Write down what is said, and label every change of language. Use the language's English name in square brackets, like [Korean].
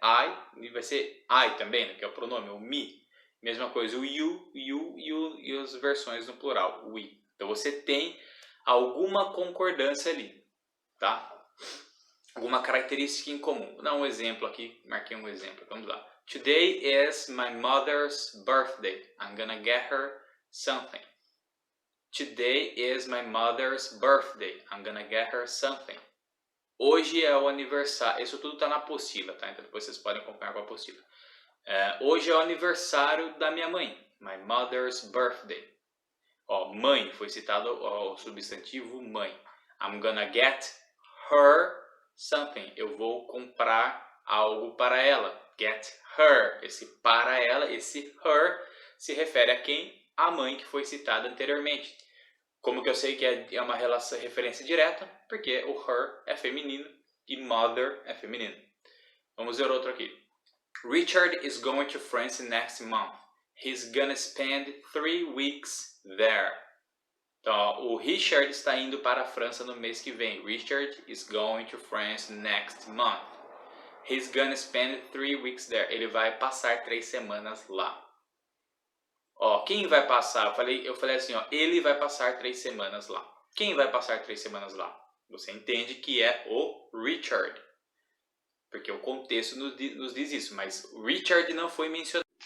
[Portuguese] I, e vai ser I também, né? Que é o pronome, o me. Mesma coisa, o you e as versões no plural, o we. Então você tem alguma concordância ali, tá? Alguma característica em comum. Vou dar um exemplo aqui, marquei um exemplo, vamos lá. [English] Today is my mother's birthday. I'm gonna get her something. Today is my mother's birthday. I'm gonna get her something. [Portuguese] Hoje é o aniversário. Isso tudo está na apostila, tá? Então depois vocês podem acompanhar com a apostila. Hoje é o aniversário da minha mãe. [English] My mother's birthday. [Portuguese] Ó, mãe foi citado o substantivo mãe. [English] I'm gonna get her something. [Portuguese] Eu vou comprar algo para ela. [English] Get her. [Portuguese] Esse para ela, esse her se refere a quem? A mãe que foi citada anteriormente. Como que eu sei que é uma referência direta? Porque o her é feminino e mother é feminino. Vamos ver outro aqui. [English] Richard is going to France next month. He's gonna spend 3 weeks there. [Portuguese] Então, o Richard está indo para a França no mês que vem. [English] Richard is going to France next month. He's gonna spend 3 weeks there. [Portuguese] Ele vai passar 3 semanas lá. Ó, quem vai passar? Eu falei assim, ó, ele vai passar 3 semanas lá. Quem vai passar 3 semanas lá? Você entende que é o Richard. Porque o contexto nos diz isso, mas Richard não foi mencionado.